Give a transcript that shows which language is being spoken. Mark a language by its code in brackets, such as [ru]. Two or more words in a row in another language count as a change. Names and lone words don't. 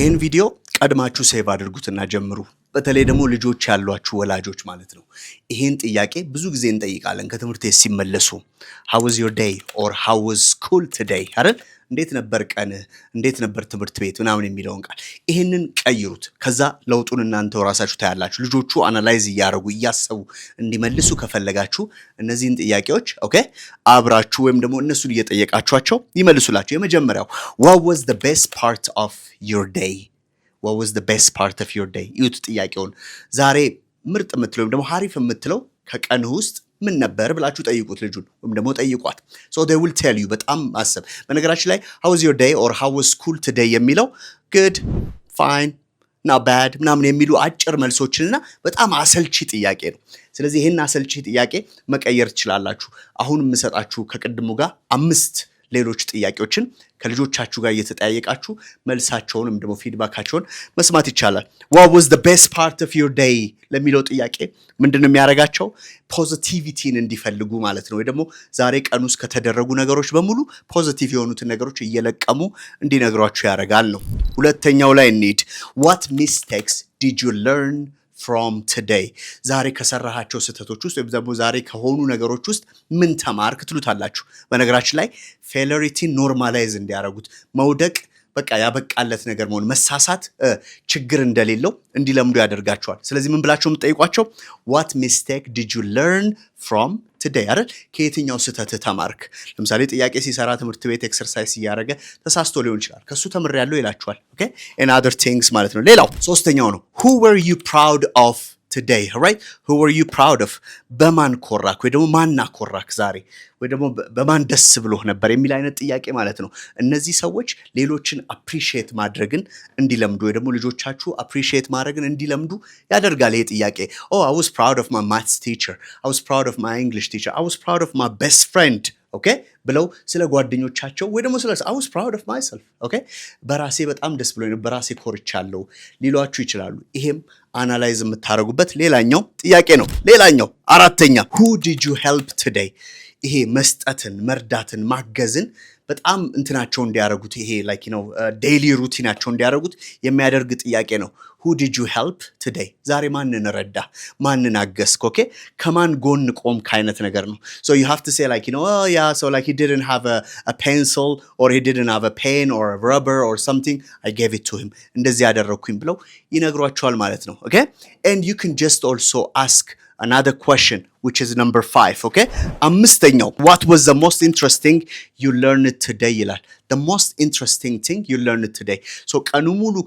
[am] ይህን ቪዲዮ ቀድማችሁ ሴቭ አድርጉትና ጀምሩ። በተለይ ደግሞ ልጆች ያሏችሁ ወላጆች ማለት ነው። ይሄን ጥያቄ ብዙ ጊዜ እንጠይቃለን ከትምህርት ቤት ሲመለሱ [en] how was your day or how was school today [am] አይደል? እንዴት ነበር ቀንህ? እንዴት ነበር ትምህርት ቤት ምናምን የሚለውን ቃል ይሄንን ቀይሩት። ከዛ ለውጡን እናንተው ራሳችሁ ታያላችሁ። ልጆቹ አናላይዝ እያደረጉ እያሰቡ እንዲመልሱ ከፈለጋችሁ እነዚህን ጥያቄዎች ኦኬ አብራችሁ ወይም ደግሞ እነሱን እየጠየቃችኋቸው ይመልሱላችሁ። የመጀመሪያው [en] what was the best part of your day? What was the best part of your day? [am] ይሁት ጥያቄውን ዛሬ ምርጥ የምትለው ወይም ደግሞ ሀሪፍ የምትለው ከቀንህ ውስጥ ምን ነበር ብላችሁ ጠይቁት ልጁን ወይም ደግሞ ጠይቋት። [en] So they will tell you። [am] በጣም ማሰብ በነገራችን ላይ [en] how was your day or how was school today [am] የሚለው [en] good, fine, not bad [am] ምናምን የሚሉ አጭር መልሶችንና በጣም አሰልቺ ጥያቄ ነው። ስለዚህ ይሄን አሰልቺ ጥያቄ መቀየር ትችላላችሁ። አሁን የምሰጣችሁ ከቅድሙ ጋር 5 ሌሎች ጥያቄዎችን ከልጆቻችሁ ጋር እየተጠያየቃችሁ መልሳቸውን ወይም ደግሞ ፊድባካቸውን መስማት ይቻላል። [en] What was the best part of your day [am] ለሚለው ጥያቄ ምንድነው የሚያደርጋቸው? ፖዚቲቪቲን እንዲፈልጉ ማለት ነው። ወይ ደግሞ ዛሬ ቀን ውስጥ ከተደረጉ ነገሮች በሙሉ ፖዚቲቭ የሆኑትን ነገሮች እየለቀሙ እንዲነግሯችሁ ያደርጋል ነው። ሁለተኛው ላይ እንሂድ። [en] What mistakes did you learn from today? [am] ዛሬ ከሰራሃቸው ስህተቶች ውስጥ ወይም ደግሞ ዛሬ ከሆኑ ነገሮች ውስጥ ምን ተማርክ ትሉታላችሁ። በነገራችን ላይ ፌለሪቲን ኖርማላይዝ እንዲያደርጉት መውደቅ በቃ ያበቃለት ነገር መሆን መሳሳት ችግር እንደሌለው እንዲለምዱ ያደርጋቸዋል። ስለዚህ ምን ብላችሁ የምትጠይቋቸው [en] what mistake did you learn from today [am] አይደል? ከየትኛው ስህተት ተማርክ? ለምሳሌ ጥያቄ ሲሰራ ትምህርት ቤት ኤክሰርሳይዝ እያደረገ ተሳስቶ ሊሆን ይችላል። ከሱ ተምሬያለሁ ይላችኋል። ኦኬ [en] and other things [am] ማለት ነው። ሌላው ሶስተኛው ነው [en] who were you proud of today? right? who were you proud of? [am] በማን ኮራክ ወይ ደግሞ ማን አኮራክ ዛሬ ወይ ደግሞ በማን ደስ ብሎህ ነበር የሚል አይነት ጥያቄ ማለት ነው። እነዚህ ሰዎች ሌሎችን አፕሪሺየት ማድረግን እንዲለምዱ ወይ ደግሞ ልጆቻችሁ አፕሪሺየት ማድረግን እንዲለምዱ ያደርጋል። ይሄ ጥያቄ [en] oh I was proud of my maths teacher, I was proud of my English teacher, I was proud of my best friend [am] ኦኬ ብለው ስለ ጓደኞቻቸው ወይ ደግሞ ስለ [en] I was proud of myself [am] ኦኬ በራሴ በጣም ደስ ብሎኝ ነው በራሴ ኮርቻለሁ ሊሏችሁ ይችላሉ። ይሄም አናላይዝ የምታደርጉበት ሌላኛው ጥያቄ ነው። ሌላኛው አራተኛ [en] who did you help today? [am] ይሄ መስጠትን መርዳትን ማገዝን በጣም እንትናቸው እንዲያደርጉት ይሄ [en] like you know [am] ዴይሊ ሩቲናቸው እንዲያደርጉት የሚያደርግ ጥያቄ ነው። [en] who did you help today? [am] ዛሬ ማንን ረዳ ማንን አገዝክ? ኦኬ ከማን ጎን ቆምክ አይነት ነገር ነው። [en] so you have to say like you know oh yeah so like he didn't have a pencil or he didn't have a pen or a rubber or something I gave it to him [am] እንደዚህ ያደረኩኝ ብለው ይነግሯቸዋል ማለት ነው። [en] okay and you can just also ask another question which is number 5 okay አምስተኛው what was the most interesting you learned today ይላል። the most interesting thing you learned today so [am] ቀኑ ሙሉ